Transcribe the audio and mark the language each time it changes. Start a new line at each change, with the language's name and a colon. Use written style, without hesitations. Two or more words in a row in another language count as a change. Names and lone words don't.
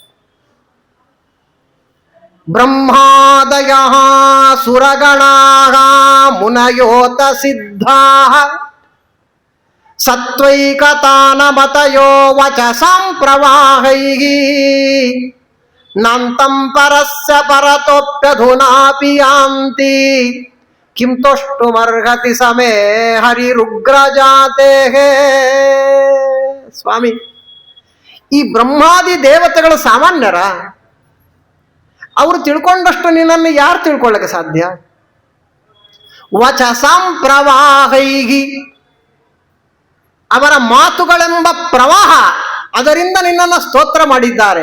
Sanskrit: ಬ್ರಹ್ಮಾದಯ ಸುರಗಣಾ ಮುನಯೋತ ಸಿದ್ಧಾ ಸತ್ವೈಕತಾನಮತಯೋ ವಚಸಾಂ ಪ್ರವಾಹೈಃ ನಾಂತಂ ಪರಸ್ಯ ಪರತೋಪ್ಯಧುನಾಪಿ ಯಾಂತಿ ಕಿಂ ತೋಷ್ಟುಮರ್ಹತಿ ಸಮೇ ಹರಿರುಗ್ರಜಾತೇಃ.
Kannada: ಸ್ವಾಮಿ, ಈ ಬ್ರಹ್ಮಾದಿ ದೇವತೆಗಳು ಸಾಮಾನ್ಯರ? ಅವರು ತಿಳ್ಕೊಂಡಷ್ಟು ನಿನ್ನನ್ನು ಯಾರು ತಿಳ್ಕೊಳ್ಳಕ್ಕೆ ಸಾಧ್ಯ?
Sanskrit: ವಚಸಾಂ ಪ್ರವಾಹೈಃ,
Kannada: ಅವರ ಮಾತುಗಳೆಂಬ ಪ್ರವಾಹ, ಅದರಿಂದ ನಿನ್ನನ್ನು ಸ್ತೋತ್ರ ಮಾಡಿದ್ದಾರೆ.